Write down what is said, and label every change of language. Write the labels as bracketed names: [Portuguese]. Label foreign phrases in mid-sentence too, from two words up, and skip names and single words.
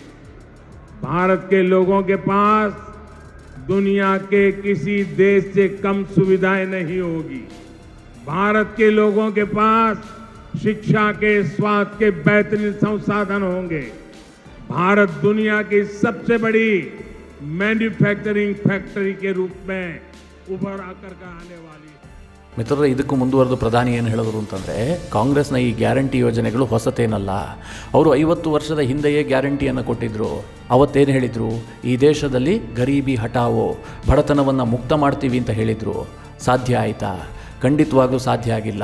[Hindi] भारत के लोगों के पास दुनिया के किसी देश से कम सुविधाएं नहीं होगी। भारत के लोगों के पास शिक्षा के, स्वास्थ्य के बेहतरीन संसाधन होंगे। भारत दुनिया की सबसे बड़ी मैन्युफैक्चरिंग फैक्ट्री के रूप में उभर आकर का आने वाली है। [Kannada] ಮಿತ್ರರೇ, ಇದಕ್ಕೂ ಮುಂದುವರೆದು ಪ್ರಧಾನಿ ಏನು ಹೇಳಿದ್ರು ಅಂತಂದರೆ, ಕಾಂಗ್ರೆಸ್ನ ಈ ಗ್ಯಾರಂಟಿ ಯೋಜನೆಗಳು ಹೊಸತೇನಲ್ಲ. ಅವರು 50 ವರ್ಷದ ಹಿಂದೆಯೇ ಗ್ಯಾರಂಟಿಯನ್ನು ಕೊಟ್ಟಿದ್ದರು. ಅವತ್ತೇನು ಹೇಳಿದರು? ಈ ದೇಶದಲ್ಲಿ [Hindi] गरीबी हटाओ, [Kannada] ಬಡತನವನ್ನು ಮುಕ್ತ ಮಾಡ್ತೀವಿ ಅಂತ ಹೇಳಿದರು. ಸಾಧ್ಯ ಆಯಿತಾ? ಖಂಡಿತವಾಗ್ಲೂ ಸಾಧ್ಯ ಆಗಿಲ್ಲ.